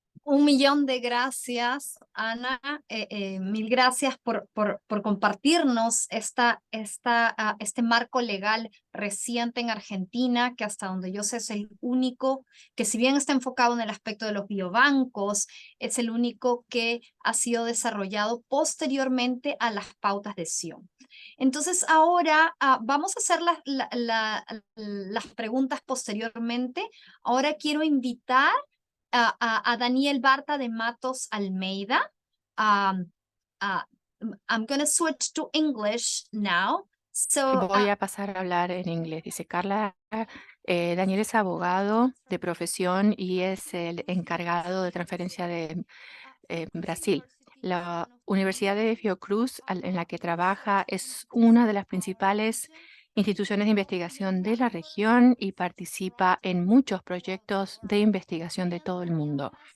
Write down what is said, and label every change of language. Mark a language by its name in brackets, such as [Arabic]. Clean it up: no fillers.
[Spanish] Un millón de gracias, Ana. Mil gracias por compartirnos este marco legal reciente en Argentina, que hasta donde yo sé es el único, que si bien está enfocado en el aspecto de los biobancos, es el único que ha sido desarrollado posteriormente a las pautas de Sion. Entonces ahora vamos a hacer las preguntas posteriormente. Ahora quiero invitar a Daniel Barta de Matos Almeida. [English] I'm going to switch to English now. So, [Spanish] Voy a pasar a hablar en inglés. Dice Carla, Daniel es abogado de profesión y es el encargado de transferencia de Brasil. La Universidad de Fiocruz, en la que trabaja, es una de las principales instituciones de investigación de la región y participa en muchos proyectos de investigación de todo el mundo.